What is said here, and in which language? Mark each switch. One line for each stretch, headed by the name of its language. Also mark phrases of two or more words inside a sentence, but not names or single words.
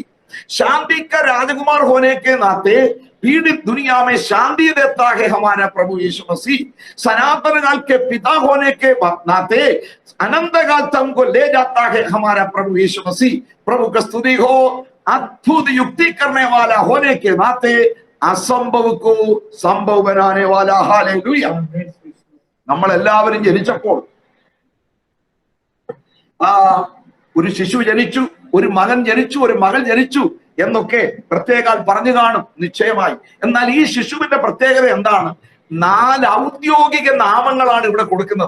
Hindi: शांति का राजकुमार होने के नाते पीड़ित दुनिया में शांति देता है हमारा प्रभु यीशु मसीह। सनातन काल के पिता होने के नाते अनंत काल तक हमको ले जाता है हमारा प्रभु यीशु मसीह। प्रभु का स्तुति हो। अद्भुत युक्ति करने वाला होने के नाते असंभव को संभव बनाने वाला। हालेलुया।
Malayalam: നമ്മൾ എല്ലാവരും ജനിച്ചപ്പോൾ ഒരു ശിശു ജനിച്ചു, ഒരു മകൻ ജനിച്ചു, ഒരു മകൾ ജനിച്ചു എന്നൊക്കെ പ്രത്യേകം പറഞ്ഞു കാണും നിശ്ചയമായി. എന്നാൽ ഈ ശിശുവിന്റെ പ്രത്യേകത എന്താണ്? 4 ഔദ്യോഗിക നാമങ്ങളാണ് ഇവിടെ കൊടുക്കുന്നത്.